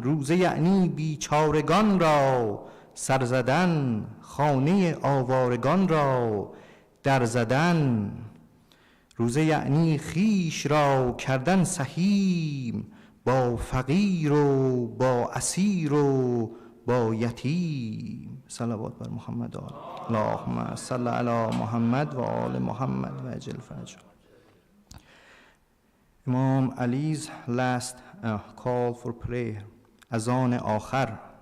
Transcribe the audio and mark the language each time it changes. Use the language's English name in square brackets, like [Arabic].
[Persian] روزه یعنی بیچارگان را سر زدن، خانه آوارگان را در زدن. روزه یعنی خیش را کردن سهیم، با فقیر و با اسیر و با یتیم. صلوات بر محمد آل [Arabic] اللهم صل علی محمد و آل محمد و عجل فرج. [English] Imam Ali's last call for prayer, [Persian] اذان آخر.